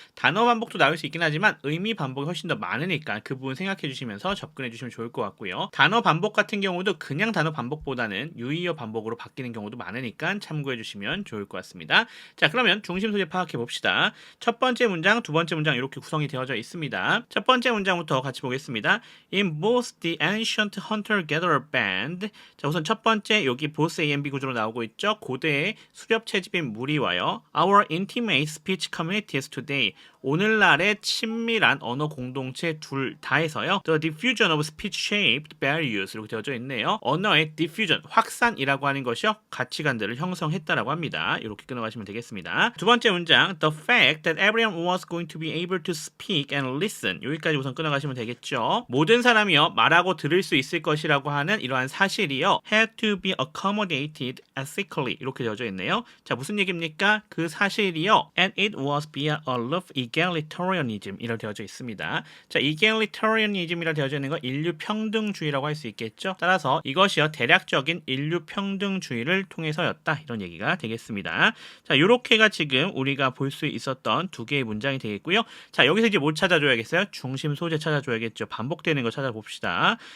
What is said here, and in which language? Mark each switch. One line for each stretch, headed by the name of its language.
Korean: 단어 반복도 나올 수 있긴 하지만 의미 반복이 훨씬 더 많으니까 그 부분 생각해 주시면서 접근해 주시면 좋을 것 같고요. 단어 반복 같은 경우도 그냥 단어 반복보다 는 유의어 반복으로 바뀌는 경우도 많으니까 참고해 주시면 좋을 것 같습니다. 자, 그러면 중심 소재 파악해 봅시다. 첫 번째 문장, 두 번째 문장 이렇게 구성이 되어져 있습니다. 첫 번째 문장부터 같이 보겠습니다.
English: In both the ancient hunter-gatherer band.
Korean: 자, 우선 첫 번째 여기 both A and B 구조로 나오고 있죠. 고대의 수렵 채집인 무리와요.
English: Our intimate speech communities today.
Korean: 오늘날의 친밀한 언어 공동체 둘 다에서요.
English: The diffusion of speech-shaped values
Korean: 이렇게 되어져 있네요. 언어의 diffusion, 확산이라고 하는 것이요. 가치관들을 형성했다라고 합니다. 이렇게 끊어가시면 되겠습니다. 두 번째 문장,
English: The fact that everyone was going to be able to speak and listen.
Korean: 여기까지 우선 끊어가시면 되겠죠. 모든 사람이요. 말하고 들을 수 있을 것이라고 하는 이러한 사실이요.
English: had to be accommodated ethically
Korean: 이렇게 되어져 있네요. 자, 무슨 얘기입니까? 그 사실이요.
English: And it was via a love egalitarianism
Korean: 이라 되어져 있습니다. 자, egalitarianism이라 되어져 있는 거 인류 평등주의라고 할 수 있겠죠. 따라서 이것이요 대략적인 인류 평등주의를 통해서였다 이런 얘기가 되겠습니다. 자, 요렇게가 지금 우리가 볼 수 있었던 2개의 문장이 되겠고요. 자, 여기서 이제 뭐 찾아줘야겠어요? 중심 소재 찾아줘야겠죠. 반복되는 거 찾아봅시다.